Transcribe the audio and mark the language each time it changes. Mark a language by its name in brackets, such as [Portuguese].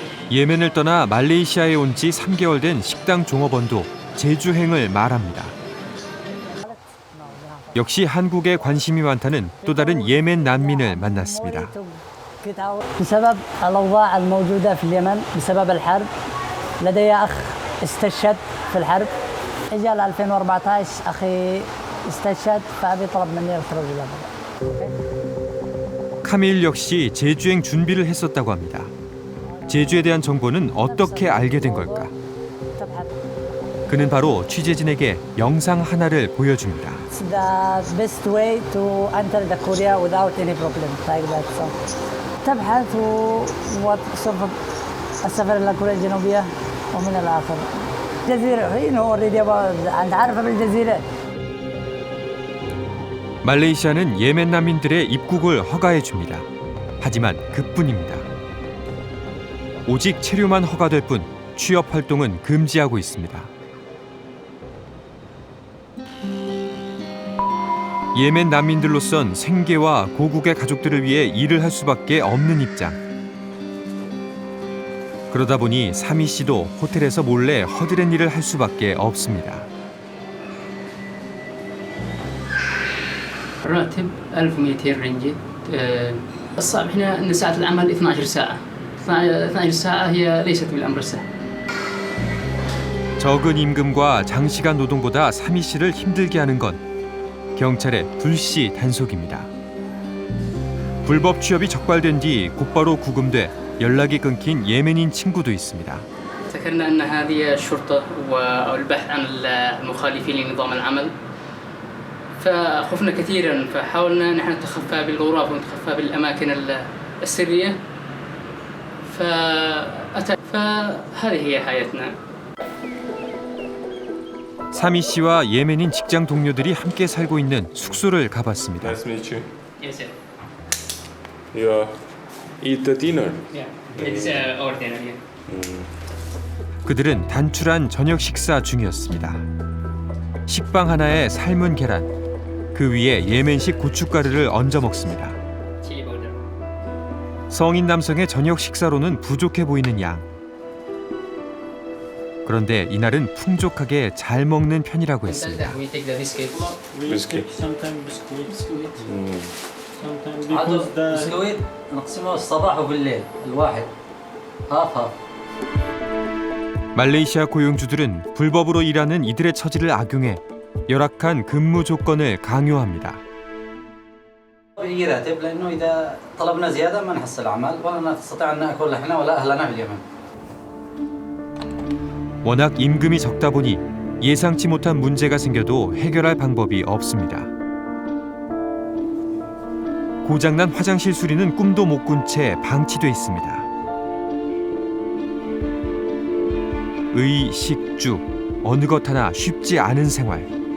[Korean] 예멘을 떠나 말레이시아에 온 지 3개월 된 식당 종업원도 제주행을 말합니다. 역시 한국에 관심이 많다는 또 다른 예멘 난민을 만났습니다. [Arabic] بسبب الأوضاع الموجودة في اليمن بسبب الحرب لدي أخ استشهد في الحرب إجا 2014 أخي استشهد فأبي طلب مني الخروج إلى البلد. [Korean] 카밀 역시 제주행 준비를 했었다고 합니다. 제주에 대한 정보는 어떻게 알게 된 걸까? 그는 바로 취재진에게 영상 하나를 보여줍니다. [English] It's the best way to enter the Korea without any problem like that. So [Arabic] تبحث وسوف السفر إلى كوريا الجنوبية ومن الآخر الجزيرة هنا [English] already [Arabic] أنت عارف بالجزيرة. [Korean] 말레이시아는 예멘 난민들의 입국을 허가해 줍니다. 하지만 그뿐입니다. 오직 체류만 허가될 뿐 취업 활동은 금지하고 있습니다. 예멘 난민들로선 생계와 고국의 가족들을 위해 일을 할 수밖에 없는 입장. 그러다 보니 사미 씨도 호텔에서 몰래 허드렛 일을 할 수밖에 없습니다. [Arabic] الراتب 1200 رينجت. الصعب هنا ان ساعة العمل 12 ساعة. 12 ساعة هي ليست بالأمر السهل. [Korean] 적은 임금과 장시간 노동보다 사미 씨를 힘들게 하는 건 경찰의 불시 단속입니다. 불법 취업이 적발된 뒤 곧바로 구금돼 연락이 끊긴 예멘인 친구도 있습니다. [Arabic] ذكرنا أن هذه الشرطة والبحث عن المخالفين لنظام العمل. فخفنا كثيرا فحاولنا نحن نتخفى بالغرف ونتخفى بالأماكن السرية. فهذه هي حياتنا. [Korean] 사미 씨와 예멘인 직장 동료들이 함께 살고 있는 숙소를 가봤습니다. [English] Nice to meet you. Yes, sir. You eat the dinner? Yeah, it's our dinner. Yeah. [Korean] 그들은 단출한 저녁 식사 중이었습니다. 식빵 하나에 삶은 계란, 그 위에 예멘식 고춧가루를 얹어 먹습니다. 성인 남성의 저녁 식사로는 부족해 보이는 양. 그런데 이날은 풍족하게 잘 먹는 편이라고 했습니다. [English] We take the biscuit. Biscuit. Sometimes biscuit. Sometimes because the biscuit [Arabic] نقسمه الصباح وبالليل الواحد هاف. [Korean] 말레이시아 고용주들은 불법으로 일하는 이들의 처지를 악용해 열악한 근무 조건을 강요합니다. [Arabic] بيجي راتب لأنه إذا طلبنا زيادة ما نحصل عمل ولا نستطيع أن نأكل إحنا ولا أهلنا في اليمن. [Korean] 워낙 임금이 적다 보니 예상치 못한 문제가 생겨도 해결할 방법이 없습니다. 고장난 화장실 수리는 꿈도 못 꾼 채 방치돼 있습니다. 의, 식, 주 어느 것 하나 쉽지 않은 생활.